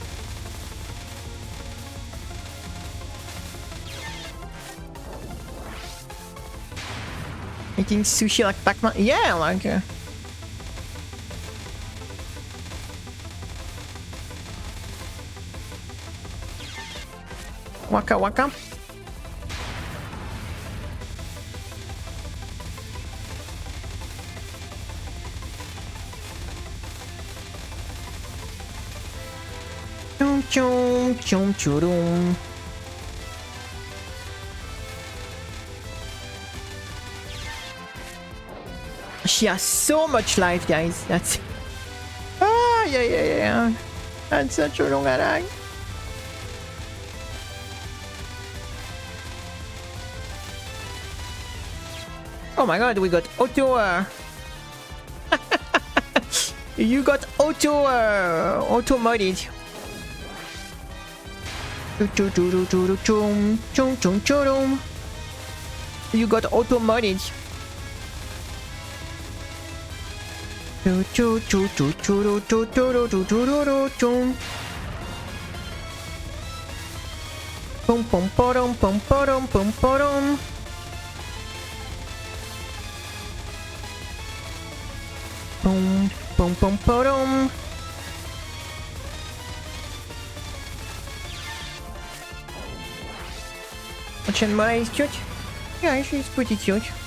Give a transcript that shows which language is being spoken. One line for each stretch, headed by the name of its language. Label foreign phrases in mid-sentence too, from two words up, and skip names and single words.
English: Eating sushi like Pac-Man, yeah, like. Waka waka. Chum chum chum churum. She has so much life, guys. That's yeah. That's such a long attack. Oh my god, we got auto you got auto modded. You got auto modded. Pum pum pum pum pum pum pum. Boom, boom, boom, boom. Chenmai is cute. Yeah, she's pretty cute.